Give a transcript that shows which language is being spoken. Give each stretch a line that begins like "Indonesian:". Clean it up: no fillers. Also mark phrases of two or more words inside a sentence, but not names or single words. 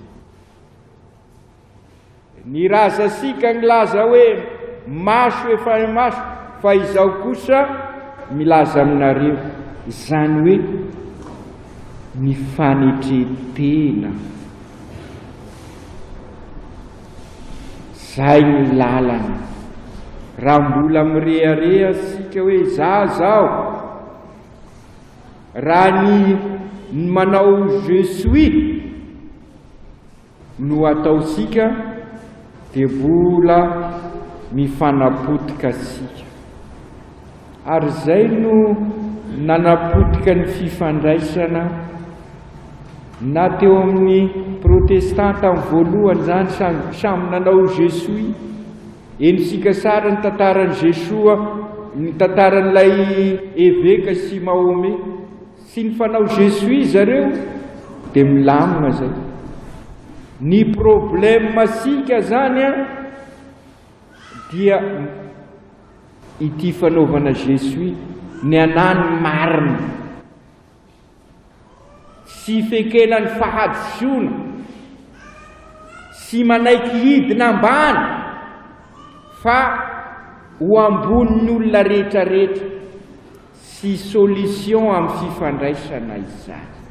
Malagasy: Ny raza sika ny laza hoe maso efa ina maso, fa izao kosa milaza aminareo, zany hoe ny fanetretena. Zay ny lalana. Raha mbola mirehareha sika hoe za zao, raha ny manao
French: je suis
Malagasy: no ataosika, dia mbola mifanapotika sika. Ary zay no nanapotika ny fifandraisana na teo amin'ny protestanta amin'ny voalohany zany, samy nanao
French: je suis.
Malagasy: Enisika sara ny tantaran'i Jesoa, ny tantaran'ilay évêque sy Mahomé, sy ny fanao
French: je suis
Malagasy: zareo, dia milamina zay. Ny problème sika zany dia ity fanaovana
French: je suis,
Malagasy: ny anany marina, sy fekena ny fahadisoana, sy manaiky hidina ambany, fa ho ambonin'ny olona rehetrarehetra, sy solution amin'ny fifandraisana izany.